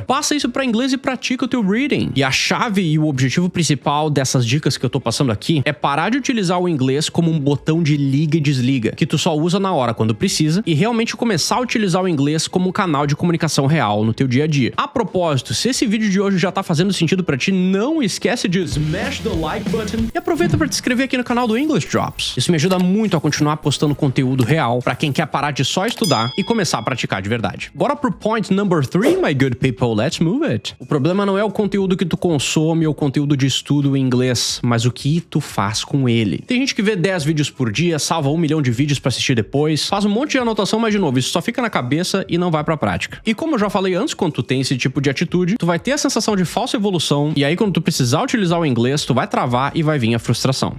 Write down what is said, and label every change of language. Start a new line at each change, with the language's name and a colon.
Portuguese: Passa isso para inglês e pratica o teu reading. E a chave e o objetivo principal dessas dicas que eu tô passando aqui é parar de utilizar o inglês como um botão de liga e desliga, que tu só usa na hora quando precisa, e realmente começar a utilizar o inglês como um canal de comunicação real no teu dia a dia. A propósito, se esse vídeo de hoje já tá fazendo sentido pra ti, não esquece de
English: smash the like button
Portuguese: e aproveita para te inscrever aqui no canal do English Drops. Isso me ajuda muito a continuar postando conteúdo conteúdo real pra quem quer parar de só estudar e começar a praticar de verdade. Bora pro
English: point number 3, my good people, let's move it.
Portuguese: O problema não é o conteúdo que tu consome ou o conteúdo de estudo em inglês, mas o que tu faz com ele. Tem gente que vê 10 vídeos por dia, salva 1 milhão de vídeos pra assistir depois, faz um monte de anotação, mas de novo, isso só fica na cabeça e não vai pra prática. E como eu já falei antes, quando tu tem esse tipo de atitude, tu vai ter a sensação de falsa evolução, e aí quando tu precisar utilizar o inglês, tu vai travar e vai vir a frustração.